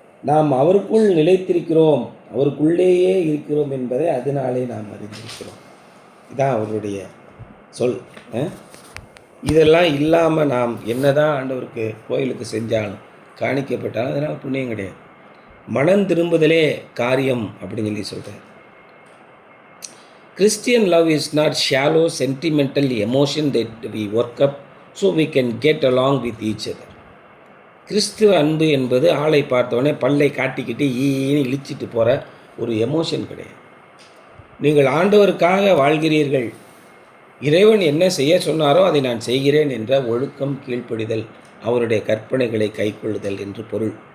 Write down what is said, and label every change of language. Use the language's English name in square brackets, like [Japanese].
[Tamil] நாம் அவருக்குள் நிலைத்திருக்கிறோம், அவருக்குள்ளேயே இருக்கிறோம் என்பதை அதனாலே நாம் அறிந்திருக்கிறோம். இதான் அவருடைய சொல். இதெல்லாம் இல்லாமல் நாம் என்னதான் ஆண்டவருக்கு கோயிலுக்கு செஞ்சாலும் காணிக்கப்பட்டாலும் அதனால் புண்ணியம் கிடையாது. மனம் திரும்புதலே காரியம் அப்படின்னு சொல்லி சொல்கிறார். [English] Christian love is not shallow sentimental emotion that we work up so we can get along with each other. [Tamil] கிறிஸ்துவ அன்பு என்பது ஆளை பார்த்தவொடனே பல்லை காட்டிக்கிட்டு ஈன்னு இழிச்சிட்டு போகிற ஒரு எமோஷன் கிடையாது. நீங்கள் ஆண்டவருக்காக வாழ்கிறீர்கள், இறைவன் என்ன செய்ய சொன்னாரோ அதை நான் செய்கிறேன் என்ற ஒழுக்கம், கீழ்ப்படிதல், அவருடைய கற்பனைகளை கைக்கொள்ளுதல் என்று பொருள்.